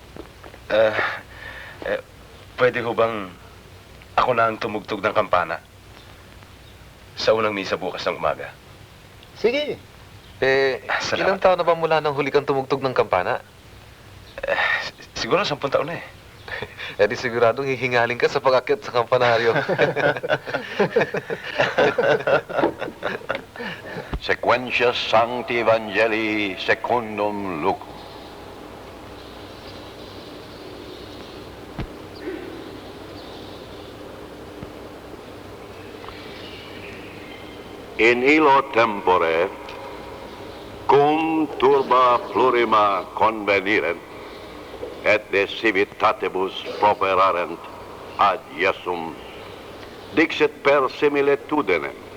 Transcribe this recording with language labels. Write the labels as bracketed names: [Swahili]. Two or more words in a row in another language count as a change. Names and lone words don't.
[Filipino] Pwede ho bang ako na ang tumugtog ng kampana sa unang misa bukas ng umaga? sige. Salamat. Ilang taon na ba mula nang huli kang tumugtog ng kampana? Siguro 10 taon na Eh di siguradong hihingaling ka sa pag-akyat sa kampanaryo. [Latin] Sequentia Sancti Evangelii Secundum Lucum. In illo tempore, cum turba plurima convenirent, et de civitatibus properarent ad Iesum, dixit per similitudinem,